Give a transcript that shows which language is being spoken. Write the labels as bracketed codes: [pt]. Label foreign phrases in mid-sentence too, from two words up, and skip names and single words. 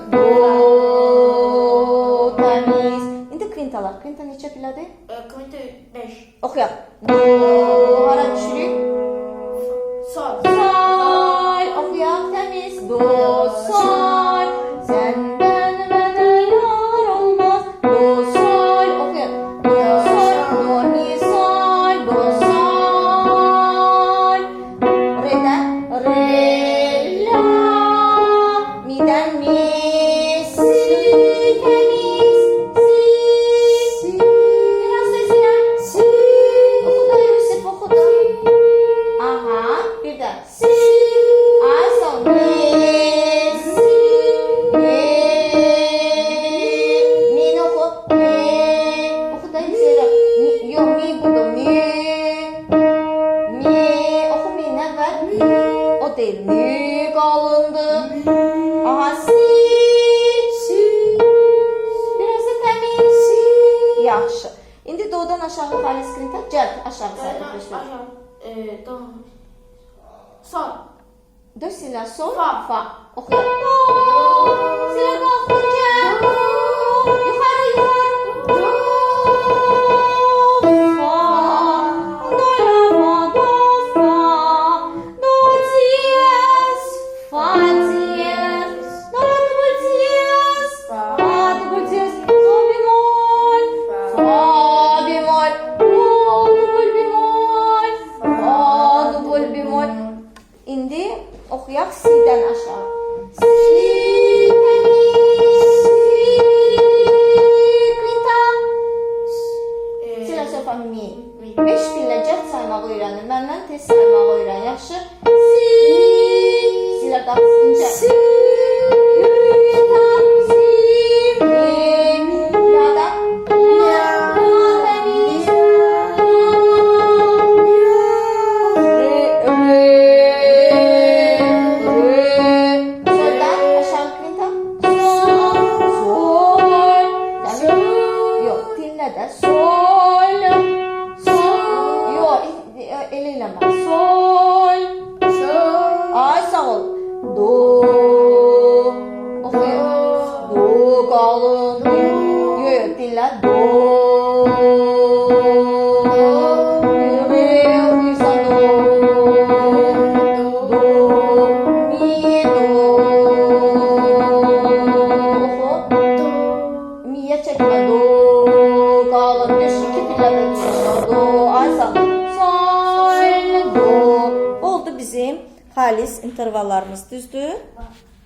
[az] Do, təmiz. İndi kvintalar. Kvinta neçə pilədir? Kvinta 5. Oxuyaq. Do, hara düşürük? Sol. Sol. Oxuyaq, təmiz. Do, sol. Səndən mənə yar olmaz. Do, sol. Oxuyun. Do, sol. Do, mi, sol. Do, sol. Re'dən. Re, la. Mi'dən mi, si. Təmiz. Si. Biraz seslə. Si. Oxu da Yusuf, oxu da. Aha, bir də. Si. Ay, son. Mi, si. Mi. Mi'ni oxu. Mi. Oxu da Yusuf. Yo, mi budur. Mi. Mi. Oxu mi nə var? O deyil. Mi qalındı. Aha, si. Biraz da təmiz. Yaxşı. İndi do'dan aşağı faiz krinta. Cəld aşağı sayılır. Do. Sol. Do silə sol. Fa. Fa. Oxuyaq. Do. Silə qalxınca. Yuxarı, yuxarı. Do. Fa. Do, la, fa, do, fa. Do, diyez. Fa, diyez. Do, double diyez. Fa, double diyez. Do, bemol. Fa, bemol. Do, double bemol. Fa, double bemol. İndi oxuyaq si'dən aşağı. Si, təmiz, si, kvinta. Silə sofa mi. 5 pillə cəld saymağı öyrənir. Məndən tez saymağı öyrən. Yaxşı. Si, silə qalxınca. Si, kvinta, si, mi, la'dan. La, təmiz. Re, re. Soldan aşağı kvinta. Sol. Sol. Yox, dinlə də. Sol. Sol. Yox, elə eləmə. Sol. Ay, sağ ol. Do. Oxuyun. Do qalın. Yox, dinlə. Do. Re, oxuyursan do. Do. Mi, do. Oxu. Mi'yə çəkmə. Do. Qalın. Düş, 2 pillədə düşürsən. Do. Ay, sağ ol. Sol. Do. Oldu bizim xalis intervallarımız, düzdür?